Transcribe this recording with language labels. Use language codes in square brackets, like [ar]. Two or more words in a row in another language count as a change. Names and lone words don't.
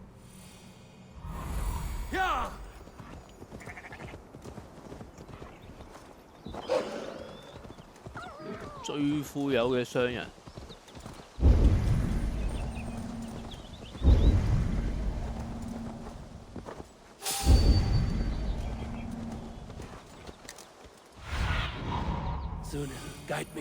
[en] Yeah! [yue] 最富有嘅商人。 [en] Suna, guide me.